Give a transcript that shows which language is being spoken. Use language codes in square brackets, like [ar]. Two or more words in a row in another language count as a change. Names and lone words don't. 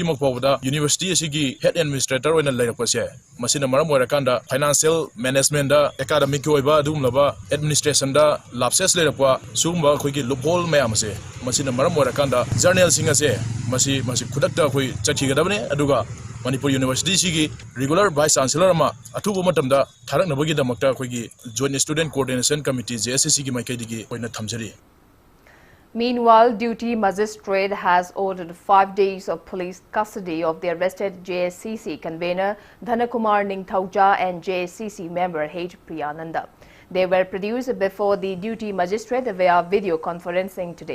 [mni] mokpawda university asigi [en] head administrator [mni] oina leirakpase masina maram morakanda [en] financial management [mni] da academic oiba adum laba administration da lapses leirakwa sumba kuigi loophole mayam se masina maram morakanda journal singa se masi khudakta koi chakhigadabane aduga Manipur University sigi [en] regular Vice Chancellor [mni] ama athubu matamda tharaknabagi damakta koigi Joint Student Coordination Committee JSCC gi maikaidigi oina thamjari. [en] Meanwhile, duty magistrate has ordered 5 days of police custody of the arrested JSCC convener Dhanakumar Ningthauja and JSCC member H. Priyananda. They were produced before the duty magistrate via video conferencing today.